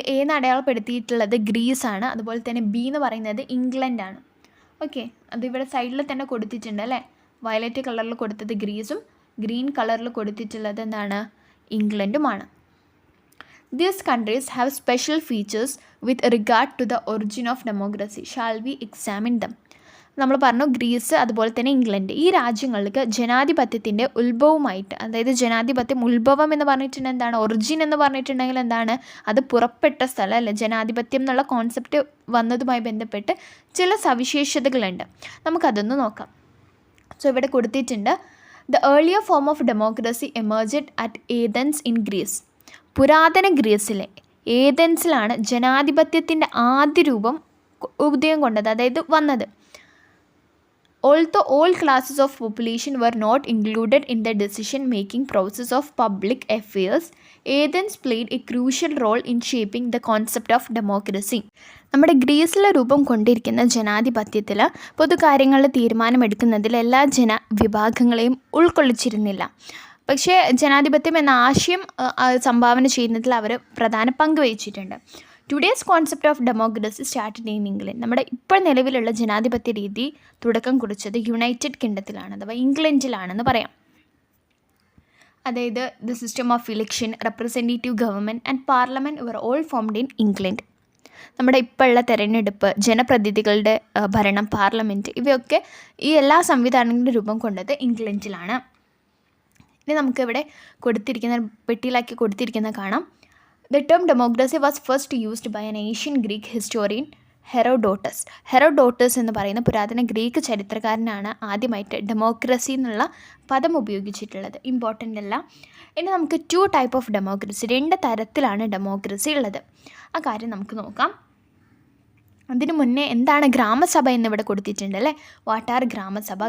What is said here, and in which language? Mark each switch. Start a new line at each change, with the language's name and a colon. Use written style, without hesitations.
Malayalam: A എന്ന് അടയാളപ്പെടുത്തിയിട്ടുള്ളത് ഗ്രീസാണ്, അതുപോലെ തന്നെ ബി എന്ന് പറയുന്നത് ഇംഗ്ലണ്ടാണ്. ഓക്കെ, അതിവിടെ സൈഡിൽ തന്നെ കൊടുത്തിട്ടുണ്ട് അല്ലേ. വയലറ്റ് കളറിൽ കൊടുത്തത് ഗ്രീസും ഗ്രീൻ കളറിൽ കൊടുത്തിട്ടുള്ളത് എന്താണ്, ഇംഗ്ലണ്ടുമാണ്.
English: These countries have special features with regard to the origin of democracy. Shall we examine them?
Malayalam: നമ്മൾ പറഞ്ഞു ഗ്രീസ് അതുപോലെ തന്നെ ഇംഗ്ലണ്ട്, ഈ രാജ്യങ്ങൾക്ക് ജനാധിപത്യത്തിൻ്റെ ഉത്ഭവമായിട്ട്, അതായത് ജനാധിപത്യം ഉത്ഭവം എന്ന് പറഞ്ഞിട്ടുണ്ടെങ്കിൽ എന്താണ്, ഒറിജിൻ എന്ന് പറഞ്ഞിട്ടുണ്ടെങ്കിൽ എന്താണ്, അത് പുറപ്പെട്ട സ്ഥലം അല്ലേ. ജനാധിപത്യം എന്നുള്ള കോൺസെപ്റ്റ് വന്നതുമായി ബന്ധപ്പെട്ട് ചില സവിശേഷതകളുണ്ട്, നമുക്കതൊന്ന് നോക്കാം.
English: so
Malayalam: ഇവിടെ കൊടുത്തിട്ടുണ്ട്,
English: The earlier form of democracy emerged at Athens in Greece.
Malayalam: പുരാതന ഗ്രീസിലെ ഏതൻസിലാണ് ജനാധിപത്യത്തിൻ്റെ ആദ്യ രൂപം ഉദയം കൊണ്ടത്, അതായത് വന്നത്.
English: Although all classes of population were not included in the decision-making process of public affairs, Athens played a crucial role in shaping the concept of democracy.
Malayalam: നമ്മുടെ ഗ്രീസിലെ രൂപം കൊണ്ടിരിക്കുന്ന ജനാധിപത്യത്തിൽ പൊതുകാര്യങ്ങളിൽ തീരുമാനമെടുക്കുന്നതിൽ എല്ലാ ജനവിഭാഗങ്ങളെയും ഉൾക്കൊള്ളിച്ചിരുന്നില്ല. പക്ഷേ ജനാധിപത്യം എന്ന ആശയം സംഭാവന ചെയ്യുന്നതിൽ അവർ പ്രധാന പങ്ക് വഹിച്ചിട്ടുണ്ട്.
English: Today's concept of democracy started in England.
Malayalam: നമ്മുടെ ഇപ്പോൾ നിലവിലുള്ള ജനാധിപത്യ രീതി തുടക്കം കുറിച്ചത് യുണൈറ്റഡ് കിങ്ഡത്തിലാണ്, അഥവാ ഇംഗ്ലണ്ടിലാണെന്ന് പറയാം.
English: അതായത് the system of election, representative government and parliament were all formed in England.
Malayalam: നമ്മുടെ ഇപ്പോഴുള്ള തെരഞ്ഞെടുപ്പ്, ജനപ്രതിനിധികളുടെ ഭരണം, പാർലമെൻറ്റ്, ഇവയൊക്കെ ഈ എല്ലാ സംവിധാനങ്ങളുടെ രൂപം കൊണ്ടത് ഇംഗ്ലണ്ടിലാണ്. ഇനി നമുക്കിവിടെ കൊടുത്തിരിക്കുന്ന പെട്ടിയിലാക്കി കൊടുത്തിരിക്കുന്ന കാണാം.
English: The term democracy was first used by an ancient Greek historian Herodotus.
Malayalam: Herodotus എന്ന് പറയുന്ന പുരാതന ഗ്രീക്ക് ചരിത്രകാരനാണ് ആദ്യമായിട്ട് ഡെമോക്രസി എന്നുള്ള പദം ഉപയോഗിച്ചിട്ടുള്ളത്. ഇമ്പോർട്ടൻ്റ് അല്ല. ഇനി നമുക്ക് 2 ടൈപ്പ് ഓഫ് ഡെമോക്രസി, 2 തരത്തിലാണ് ഡെമോക്രസി ഉള്ളത്. ആ കാര്യം നമുക്ക് നോക്കാം. അതിന് മുന്നേ എന്താണ് ഗ്രാമസഭ എന്നിവിടെ കൊടുത്തിട്ടുണ്ട് അല്ലേ. What are grama sabha?